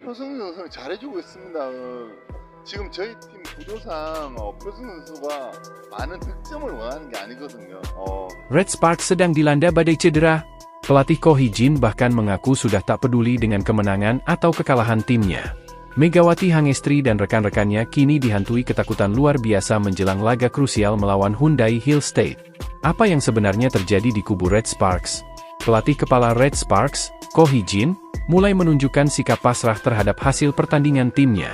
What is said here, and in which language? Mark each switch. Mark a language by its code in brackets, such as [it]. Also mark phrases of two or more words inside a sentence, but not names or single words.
[ko] 표승 선수 잘해주고 있습니다. 지금 저희 팀 구도상 표승 선수가 많은 득점을 원하는 게 아니거든요. [id] Red Sparks sedang dilanda badai cedera. Pelatih Ko Hee-jin bahkan mengaku sudah tak peduli dengan kemenangan atau kekalahan timnya. Megawati Hangestri dan rekan-rekannya kini dihantui ketakutan luar biasa menjelang laga krusial melawan Hyundai Hill State. Apa yang sebenarnya terjadi di kubu Red Sparks? Pelatih kepala Red Sparks, Ko Hee-jin, mulai menunjukkan sikap pasrah terhadap hasil pertandingan timnya.